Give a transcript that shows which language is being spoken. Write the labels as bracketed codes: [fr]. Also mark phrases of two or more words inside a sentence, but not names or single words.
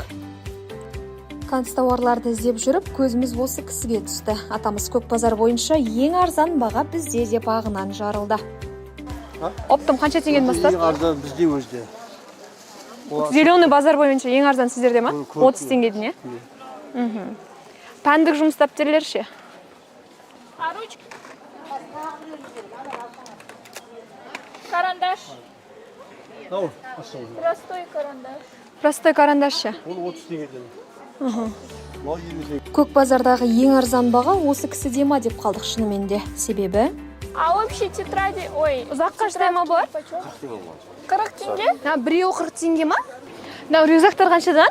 [kk] Канцтауарларды іздеп жүріп, көзіміз осы кісіге түсті. Атамыз көк базар бойынша ең арзан баға бізде деп ағынан жарылды. Оптом қанша теңгеден бастады? Ең арзан бізде өзде. Зеленый базар бойынша ең арзан сіздерде ма? 30 теңгеден, е? Пәндік жұмыс дәптерлер ше? [ru] А ручки? Карандаш. Простой карандаш. Простой карандашшы. [kk] Ол 30 теңгеден. Мхм. Мал 20 теңге. Көк базардағы ең арзан баға осы кісіде ма деп қалдық шынымен де. Себебі [ru] А вообще тетради, ой, [kk] ұзаққа шыдай ма бұлар? 40 тенге? Біреуі 40 теңге ма? Мынау рюкзактар қаншадан?